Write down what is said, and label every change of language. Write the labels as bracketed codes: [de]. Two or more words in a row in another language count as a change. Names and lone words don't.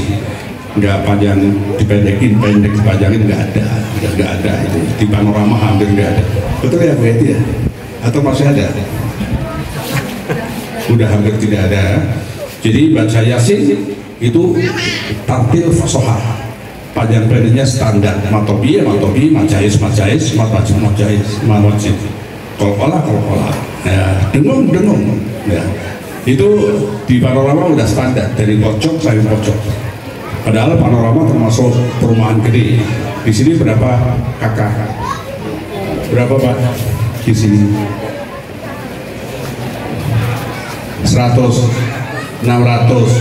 [id] Nggak panjang dipendekin, pendek dipanjangin, nggak ada itu. Di panorama hampir nggak ada. Betul ya Bu Eti ya? Atau masih ada? Udah hampir tidak ada. Jadi baca Yasin itu tartil fasohah. Panjang pendeknya standar, matobi, majais, mawajib, kolkola, ya, dengung, ya. Itu di panorama udah standar dari pojok sampai pojok. Padahal panorama termasuk perumahan gede. Di sini berapa kakak? Berapa Pak? Di sini 100, 600.